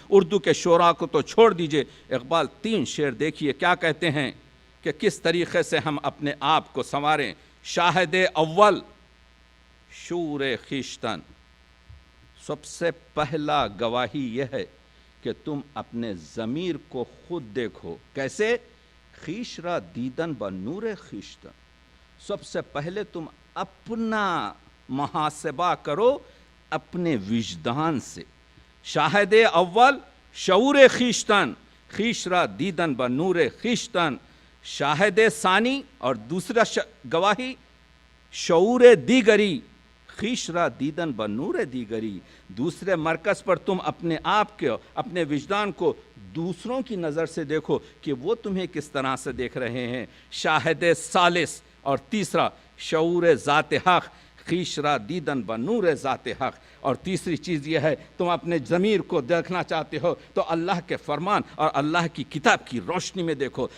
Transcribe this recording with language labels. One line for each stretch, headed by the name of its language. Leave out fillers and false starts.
Urdu: اردو کے شعراء کو تو چھوڑ دیجئے. اقبال 3 شعر دیکھیے کیا کہتے ہیں کہ کس طریقے سے ہم اپنے آپ کو سنواریں.
Persian: شاہد اول شعور خویشتن،
Urdu: سب سے پہلا گواہی یہ ہے کہ تم اپنے ضمیر کو خود دیکھو. کیسے؟
Persian: خویش را دیدن با نور خویشتن.
Urdu: سب سے پہلے تم اپنا محاسبہ کرو اپنے وجدان سے.
Persian: شاہد اول شعور خویشتن، خویش را دیدن با نور خویشتن. شاہد ثانی
Urdu: اور دوسرا گواہی
Persian: شعور دیگری، خویش را دیدن با نور دیگری.
Urdu: دوسرے مرکز پر تم اپنے آپ کے، اپنے وجدان کو دوسروں کی نظر سے دیکھو کہ وہ تمہیں کس طرح سے دیکھ رہے ہیں.
Persian: شاہد ثالث
Urdu: اور تیسرا
Persian: شعور ذات حق، خویش را دیدن با نور ذات حق.
Urdu: اور تیسری چیز یہ ہے، تم اپنے ضمیر کو دیکھنا چاہتے ہو تو اللہ کے فرمان اور اللہ کی کتاب کی روشنی میں دیکھو.